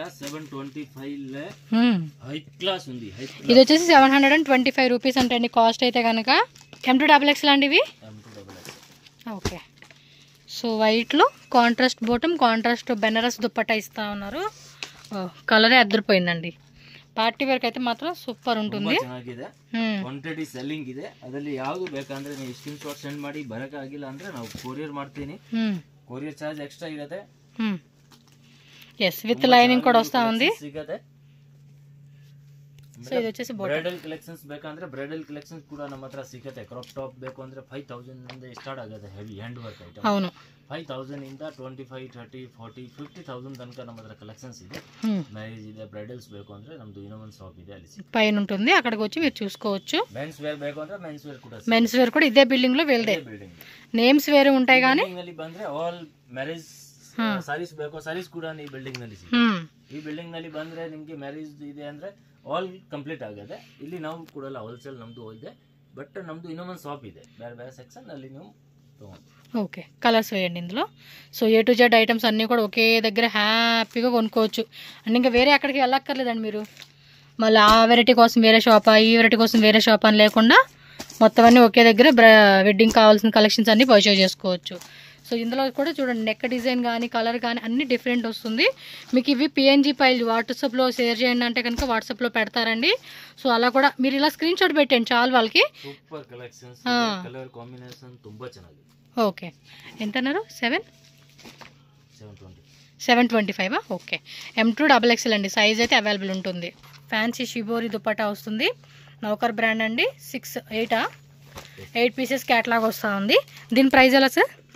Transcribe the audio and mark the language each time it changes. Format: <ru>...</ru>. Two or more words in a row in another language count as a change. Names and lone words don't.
<te>ఇది వచ్చేసి 725 రూపీస్ అంటే అండి కాస్ట్ అయితే కనుక. M to XXL అండి ఇవి. ఓకే, సో వైట్లో</te> <en>contrast bottom,</en> <te>కాంట్రాస్ట్ బెనారస్ దుపట్టా ఇస్తా ఉన్నారు. కలరే అద్దరిపోయిందండి.</te> <en>party wear</en> <te>అయితే ಮಾತ್ರ ಸೂಪರ್ ఉంటుంది.</te> <kn>ಚೆನ್ನಾಗಿದೆ,</kn> <en>quantity selling</en> <kn>ಇದೆ. ಅದರಲ್ಲಿ ಯಾವುದು ಬೇಕಂದ್ರೆ ನೀವು</kn> <en>screen shot send</en> <kn>ಮಾಡಿ, ಬರಕಾಗಿಲ್ಲ ಅಂದ್ರೆ ನಾವು ಕೊರಿಯರ್ ಮಾಡ್ತೀನಿ.</kn> <en>courier charge extra</en> <kn>ಇರುತ್ತೆ.</kn> <en>yes with lining</en> <te>కూడ వస్తా ఉంది.</te> <kn>ಸಿಗುತ್ತೆ.</kn> <te>సో ఇది వచ్చేసి</te> <en>bridal collections</en> <kn>ಬೇಕಂದ್ರೆ</kn> <en>bridal collections</en> <kn>ಕೂಡ ನಮ್ಮ ಹತ್ರ ಸಿಗುತ್ತೆ.</kn> <en>crop top</en> <kn>ಬೇಕು ಅಂದ್ರೆ 5000 ಇಂದ ಸ್ಟಾರ್ಟ್ ಆಗುತ್ತೆ.</kn> <en>heavy hand work item.</en> <te>అవును,</te> <kn>5000 ಇಂದ 25, 30, 40, 50000 ತನಕ ನಮ್ಮ ಹತ್ರ ಕಲೆಕ್ಷನ್ಸ್ ಇದೆ. ಮ್ಯಾರೇಜ್ ಇದೆ, ಬ್ರೈಡಲ್ಸ್ ಬೇಕು ಅಂದ್ರೆ ನಮ್ದು ಇನ್ನೊಂದು ಶಾಪ್ ಇದೆ, ಅಲ್ಲಿ</kn> <te>పైన ఉంటుంది, అక్కడికి వచ్చి మీరు చూసుకోవచ్చు.</te> <en>mens wear</en> <kn>ಬೇಕು ಅಂದ್ರೆ</kn> <en>mens wear</en> <kn>ಕೂಡ</kn> <en>mens wear</en> <te>కూడా ఇదే బిల్డింగ్ లో వెళ్తే నేమ్స్ వేరే ఉంటాయి గానీ</te> <kn>ಇಲ್ಲಿ ಬಂದ್ರೆ</kn> <en>all marriage sarees</en> <kn>ಬೇಕು, ಸಾರೀಸ್ ಕೂಡ ಈ ಬಿಲ್ಡಿಂಗ್ ನಲ್ಲಿ ಈ ಬಿಲ್ಡಿಂಗ್ ನಲ್ಲಿ ಬಂದ್ರೆ ನಿಮಗೆ ಮ್ಯಾರೇಜ್ ಇದೆ ಅಂದ್ರೆ</kn> <en>all complete</en> <kn>ಆಗುತ್ತೆ. ಇಲ್ಲಿ ನಾವು ಕೊಡಲ್ಲ, ಹೋಲ್ಸೇಲ್ ನಮ್ದು ಇದೆ, ಬಟ್ ನಮ್ದು ಇನ್ನೊಂದು ಶಾಪ್ ಇದೆ, ಬೇರೆ ಬೇರೆ ಸೆಕ್ಷನ್ ಅಲ್ಲಿ ನೀವು ತಗೊಂಡು</kn> <te>ఓకే, కలర్స్ వేయండి ఇందులో. సో</te> <en>A to Z</en> <te>ఐటమ్స్ అన్నీ కూడా ఒకే దగ్గర హ్యాపీగా కొనుక్కోవచ్చు. అండ్ ఇంకా వేరే ఎక్కడికి వెళ్ళక్కర్లేదండి మీరు. మళ్ళీ ఆ వెరైటీ కోసం వేరే షాపా, ఈ వెరైటీ కోసం వేరే షాప్ అని లేకుండా మొత్తం అన్నీ ఒకే దగ్గర వెడ్డింగ్ కావాల్సిన కలెక్షన్స్ అన్నీ పర్చేజ్ చేసుకోవచ్చు. సో ఇందులో కూడా చూడండి,</te> <en>neck design</en> <te>కానీ కలర్ కానీ అన్ని డిఫరెంట్ వస్తుంది. మీకు ఇవి</te> <en>PNG file</en> <te>వాట్సాప్లో షేర్ చేయండి అంటే కనుక వాట్సాప్లో పెడతారండి. సో అలా కూడా మీరు ఇలా</te> <en>screen shot</en> <te>పెట్టండి చాలు వాళ్ళకి.</te> <en>super collections, colour combination</en> <kn>ತುಂಬಾ ಚೆನ್ನಾಗಿದೆ.</kn> <te>ఓకే, ఎంత అన్నారు? 725. ఓకే, M2 XXL అండి, సైజ్ అయితే అవైలబుల్ ఉంటుంది. ఫ్యాన్సీ షిబోరి దుపట్టా వస్తుంది, నౌకర్ బ్రాండ్ అండి.</te> <en>8 pieces catalogue</en> <te>వస్తూ ఉంది. దీని ప్రైస్ ఎలా సార్?</te>